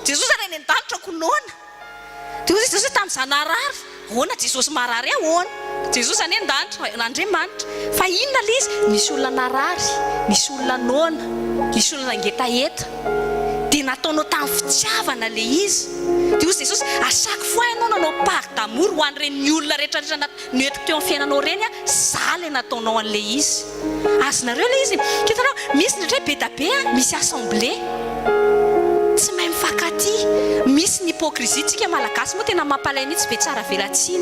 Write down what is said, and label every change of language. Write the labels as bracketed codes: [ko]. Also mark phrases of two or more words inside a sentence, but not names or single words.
[mg] Jesosy ary eny an-danitra ko noana. Dia ozy izy Jesosy tamin'izany narary ahoana Jesosy marary ahoana. Jesosy any an-danitra n'Andriamanitra. Fa inona le izy? Misy olona narary, misy olona noana, misy olona nangetaeta. Dia nataonao tamin'ny fitiavana le izy. Dia ozy Jesosy [fr] à chaque fois [mg] ianao nanao [fr] part d'amour [mg] ho an'ireny olona rehetrarehetra noentiko teo amin'ny fiainanao reny za le nataonao an'le izy. Azonareo le izy hitanao misy ndraindray be da be misy assemblée tsy mahay mifankatia. Misy ny hypocrisie tsika malagasy moa tena mampalay mihitsy be tsara velatsiny.